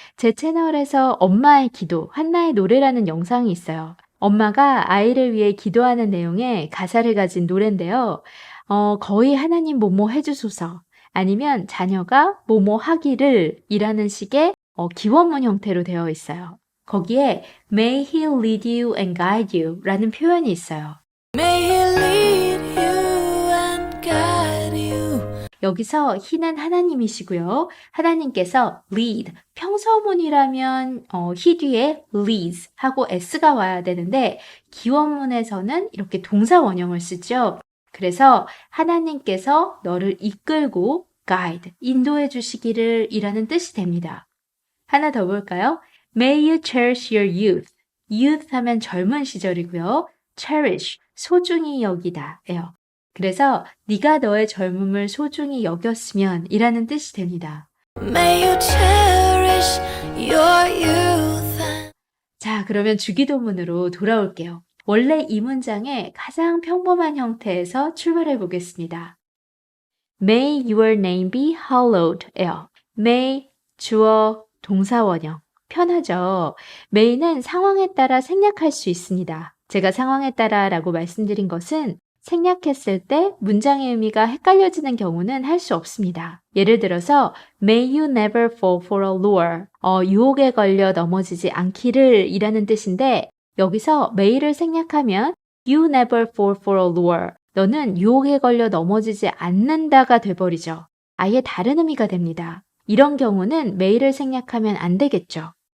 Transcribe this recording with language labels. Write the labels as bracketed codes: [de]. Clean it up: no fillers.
[ko] 제 채널에서 엄마의 기도, 한나의 노래라는 영상이 있어요. 엄마가 아이를 위해 기도하는 내용의 가사를 가진 노래인데요. 거의 하나님 뭐뭐 해주소서 아니면 자녀가 뭐뭐 하기를 이라는 식의 기원문 형태로 되어 있어요. 거기에 [en] May he lead you and guide you [ko] 라는 표현이 있어요. [en] May he lead you and guide you. [ko] 여기서 he는 하나님이시고요. 하나님께서 lead, 평서문이라면 he 뒤에 leads 하고 s가 와야 되는데 기원문에서는 이렇게 동사 원형을 쓰죠. 그래서 하나님께서 너를 이끌고 guide, 인도해 주시기를 이라는 뜻이 됩니다. 하나 더 볼까요? [en] May you cherish your youth. [ko] youth 하면 젊은 시절이고요. cherish, 소중히 여기다 예요. 그래서 네가 너의 젊음을 소중히 여겼으면 이라는 뜻이 됩니다. [en] May you cherish your youth. [ko] 자, 그러면 주기도문으로 돌아올게요. 원래 이 문장의 가장 평범한 형태에서 출발해 보겠습니다. [en] May your name be hallowed. [ko] 예요. May, 주어, 동사 원형. 편하죠? may는 상황에 따라 생략할 수 있습니다. 제가 상황에 따라 라고 말씀드린 것은 생략했을 때 문장의 의미가 헷갈려지는 경우는 할 수 없습니다. 예를 들어서 [en] May you never fall for a lure. [ko] 유혹에 걸려 넘어지지 않기를 이라는 뜻인데 여기서 may를 생략하면 [en] You never fall for a lure. [ko] 너는 유혹에 걸려 넘어지지 않는다가 돼버리죠. 아예 다른 의미가 됩니다. 이런 경우는 may를 생략하면 안 되겠죠.